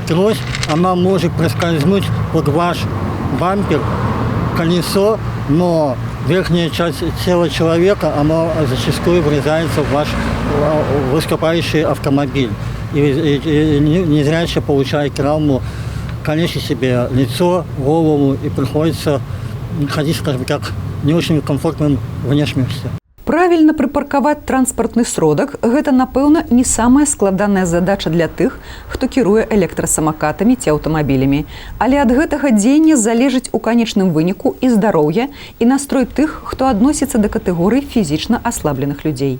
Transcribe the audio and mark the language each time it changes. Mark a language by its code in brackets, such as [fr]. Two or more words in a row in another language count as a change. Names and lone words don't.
[ru] Трость, она может проскользнуть под ваш бампер колесо, но верхняя часть тела человека, она зачастую врезается в ваш выступающий автомобиль. И незрячий получает травму, калечит себе лицо, голову, и приходится ходить, скажем так, не очень комфортным внешностью. [be] Правильна прыпаркаваць транспартны сродак – гэта, напэўна, не самая складаная задача для тых, хто кіруе электрасамакатамі ці аўтамабілямі. Але ад гэтага дзеяння залежыць у канечным выніку і здароўе, і настрой тых, хто адносіцца да катэгорыі фізічна аслабленых людзей.